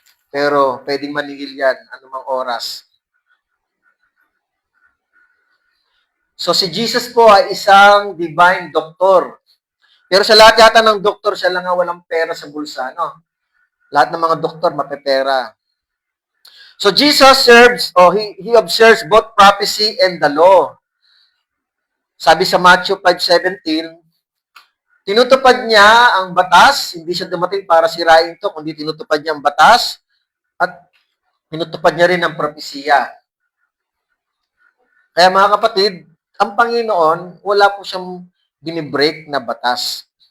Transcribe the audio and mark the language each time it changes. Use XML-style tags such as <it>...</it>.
<tl>Pero pwedeng maningil yan anumang oras. So si Jesus po ay isang</tl> <en>divine doctor.</en> <tl>Pero sa lahat yata ng doktor, siya lang nga walang pera sa bulsa, no? Lahat ng mga doktor mapepera.</tl> <en>So Jesus he observes both prophecy and the law.</en> <tl>Sabi sa Matthew 5:17, tinutupad niya ang batas, hindi siya dumating para sirain ito, kundi tinutupad niya ang batas at tinutupad niya rin ang propesiya. Kaya mga kapatid, ang Panginoon, wala po siyang binibreak na batas.</tl>